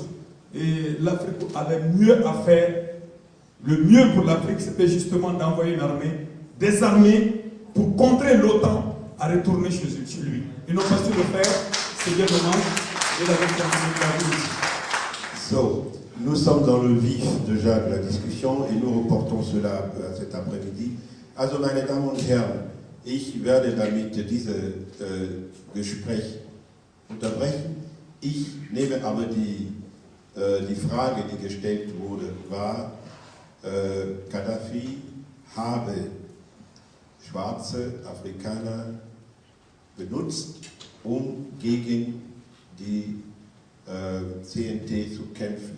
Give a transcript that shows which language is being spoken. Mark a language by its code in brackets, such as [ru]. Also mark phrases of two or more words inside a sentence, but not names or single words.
[fr] Et l'Afrique avait mieux à faire. Le mieux pour l'Afrique, c'était justement d'envoyer une armée, des armées, pour contrer l'OTAN à retourner chez lui. Ils n'ont pas su le faire, c'est bien dommage. Et la So, nous sommes dans le vif déjà de la discussion et nous reportons cela cet après-midi. [de] Also, meine Damen und Herren, ich werde damit dieses Gespräch unterbrechen. Ich nehme aber die Frage, die gestellt wurde, war, Gaddafi habe schwarze Afrikaner benutzt, um gegen die CNT zu kämpfen.